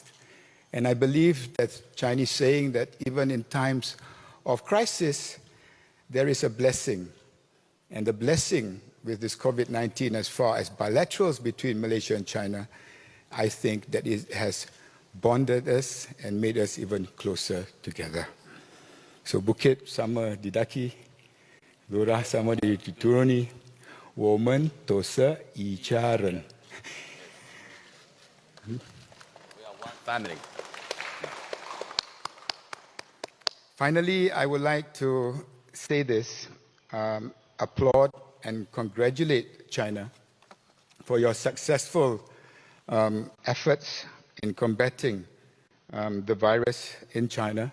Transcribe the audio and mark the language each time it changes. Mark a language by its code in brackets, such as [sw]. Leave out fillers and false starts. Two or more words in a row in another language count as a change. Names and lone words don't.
[en] And I believe that Chinese saying that even in times of crisis, there is a blessing. And the blessing with this COVID-19, as far as bilaterals between Malaysia and China, I think that it has bonded us and made us even closer together. [ms] So Bukit sama didaki, Lurah sama dituruni, [zh] 我们都是一家人. [en] We are one family. Finally, I would like to say this, applaud and congratulate China for your successful efforts in combating the virus in China.